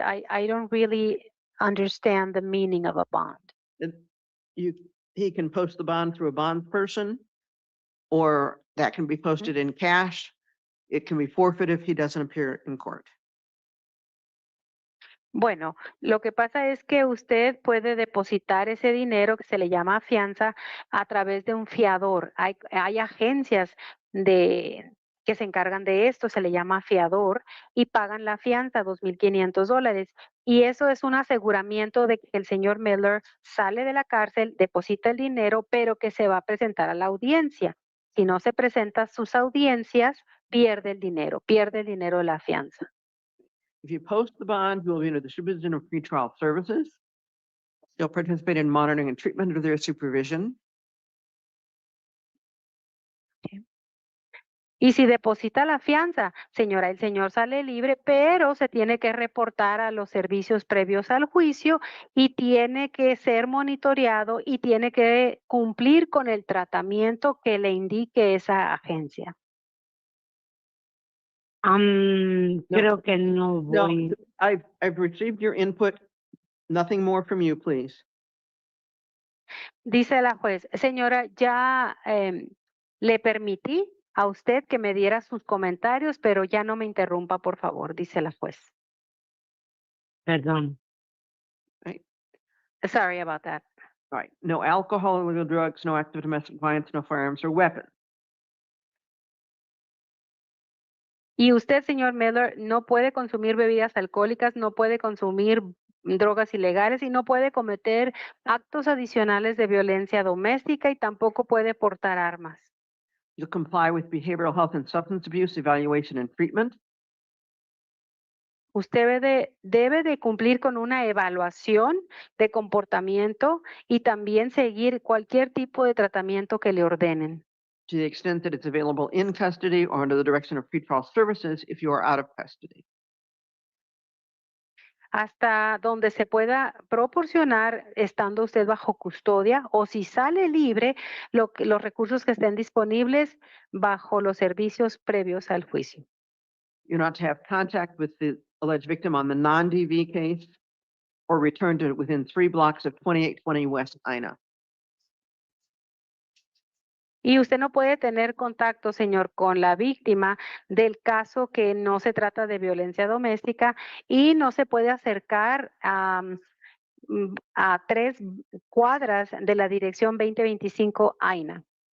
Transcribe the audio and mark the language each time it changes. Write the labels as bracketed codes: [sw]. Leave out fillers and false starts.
[en] I don't really understand the meaning of a bond. He can post the bond through a bond person, or that can be posted in cash. It can be forfeited if he doesn't appear in court. [es] Bueno, lo que pasa es que usted puede depositar ese dinero que se le llama fianza a través de un fiador. Hay agencias que se encargan de esto, se le llama fiador, y pagan la fianza, $2,500. Y eso es un aseguramiento de que el señor Miller sale de la cárcel, deposita el dinero, pero que se va a presentar a la audiencia. Si no se presenta a sus audiencias, pierde el dinero de la fianza. [en] If you post the bond, you will be under the supervision of pretrial services. You'll participate in monitoring and treatment under their supervision. [es] Y si deposita la fianza, señora, el señor sale libre, pero se tiene que reportar a los servicios previos al juicio y tiene que ser monitoreado y tiene que cumplir con el tratamiento que le indique esa agencia. Creo que no No, voy. [en] I've received your input. Nothing more from you, please. [es] Dice la juez, señora, ya le permití a usted que me diera sus comentarios, pero ya no me interrumpa, por favor, dice la juez. Perdón. [en] Sorry about that. All right. No alcohol, illegal drugs, no active domestic violence, no firearms or weapons. [es] Y usted, señor Miller, no puede consumir bebidas alcohólicas, no puede consumir drogas ilegales y no puede cometer actos adicionales de violencia doméstica y tampoco puede portar armas. [en] You'll comply with behavioral health and substance abuse evaluation and treatment. [es] Usted debe de cumplir con una evaluación de comportamiento y también seguir cualquier tipo de tratamiento que le ordenen. [en] To the extent that it's available in custody or under the direction of pretrial services if you are out of custody. [es] Hasta donde se pueda proporcionar estando usted bajo custodia o si sale libre, los recursos que estén disponibles bajo los servicios previos al juicio. [en] You're not to have contact with the alleged victim on the non-DV case or return to within 3 blocks of 2820 West Ina. [es] Y usted no puede tener contacto, señor, con la víctima del caso que no se trata de violencia doméstica y no se puede acercar a 3 cuadras de la dirección 2025 AINA.